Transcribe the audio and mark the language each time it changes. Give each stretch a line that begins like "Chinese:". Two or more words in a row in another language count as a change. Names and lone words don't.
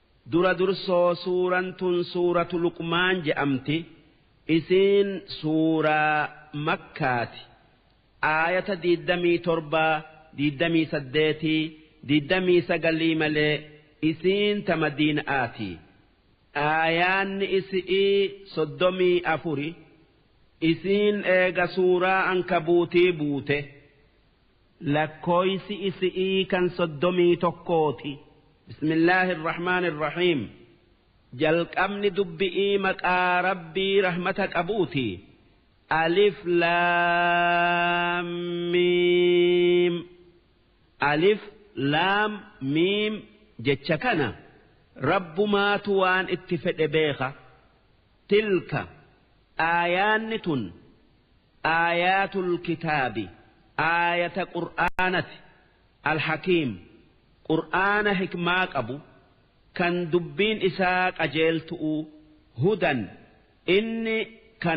Oromo: dura dursoo suurantun suuratu luqmaan je'amti isiin suuraa makkaati aayata 27 28 29 malee isiin ta madiinaati aayaanni isii 34 isiin eega suuraa ankabuutii buute lakkooysi isii kan 31
Arabic: بسم الله الرحمن الرحيم
Oromo: jalqabni dubbi'ii maqaa rabbii rahmata qabuuti alif
Arabic: لام ميم ألف لام ميم
Oromo: jecha kana rabbumaatu waan itti fedhe beeka tilka aayaanni tun
Arabic: آيات الكتاب
Oromo: aayata qur'aanati alhakiim qur'aana hikmaa qabu kan dubbiin isaa qajeeltu'u hudan inni kan